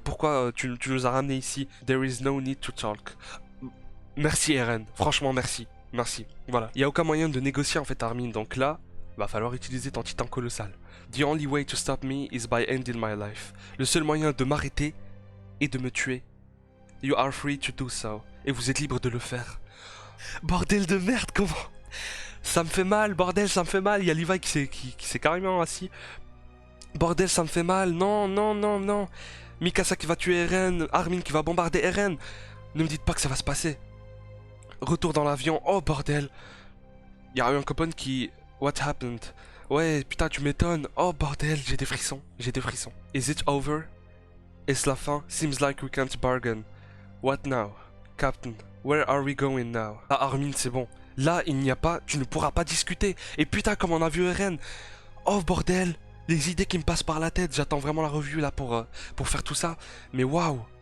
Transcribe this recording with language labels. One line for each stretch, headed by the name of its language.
French: Pourquoi tu nous as ramenés ici?
English: There is no need to talk.
French: Merci Eren, franchement merci. Merci. Voilà. Il n'y a aucun moyen de négocier en fait Armin, donc là, va falloir utiliser ton titan colossal.
English: The only way to stop me is by ending my life.
French: Le seul moyen de m'arrêter est de me tuer.
English: You are free to do so.
French: Et vous êtes libre de le faire. Bordel de merde, comment? Ça me fait mal, bordel, ça me fait mal. Il y a Levi qui s'est carrément assis. Bordel, ça me fait mal. Non. Mikasa qui va tuer Eren. Armin qui va bombarder Eren. Ne me dites pas que ça va se passer. Retour dans l'avion. Oh bordel. Il y a eu un copain qui...
English: What happened?
French: Ouais, putain, tu m'étonnes. Oh bordel, j'ai des frissons.
English: Is it over?
French: Est-ce la fin?
English: Seems like we can't bargain. What now? Captain, where are we going now?
French: Ah Armin, c'est bon. Là, il n'y a pas... Tu ne pourras pas discuter. Et putain, comme on a vu Eren. Oh bordel. Les idées qui me passent par la tête. J'attends vraiment la revue là pour faire tout ça. Mais waouh.